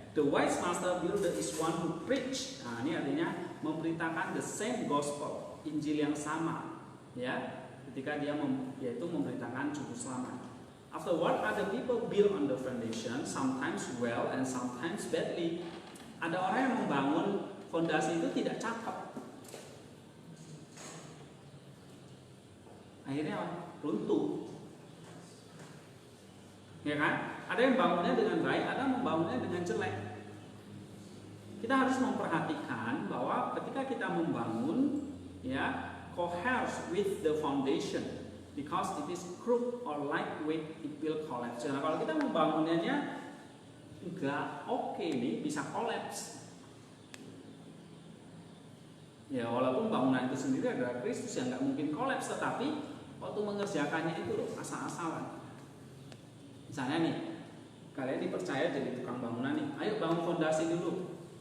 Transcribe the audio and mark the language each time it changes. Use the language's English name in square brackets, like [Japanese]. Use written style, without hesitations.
[English] The wise master builder is one who preach. [Indonesian] Nah ini artinya memberitakan [English] the same gospel, [Indonesian] Injil yang sama, ya. Ketika dia yaitu memberitakan juru selamat. [English] Afterward, other people build on the foundation, sometimes well and sometimes badly. [Indonesian] Ada orang yang membangun fondasi itu tidak cakep. Akhirnya runtuh. Ya kan? Ada yang bangunnya dengan baik, ada yang membangunnya dengan jelek. Kita harus memperhatikan bahwa ketika kita membangun, ya, [English] coheres with the foundation. Because it is crooked or lightweight, it will collapse. [Indonesian] Nah, kalau kita membangunnya enggak oke nih, bisa collapse. Ya, walaupun bangunan itu sendiri adalah Kristus yang nggak mungkin collapse, tetapi waktu mengerjakannya itu loh, asal-asalan. Misalnya nih, kalian dipercaya jadi tukang bangunan nih, ayo bangun fondasi dulu.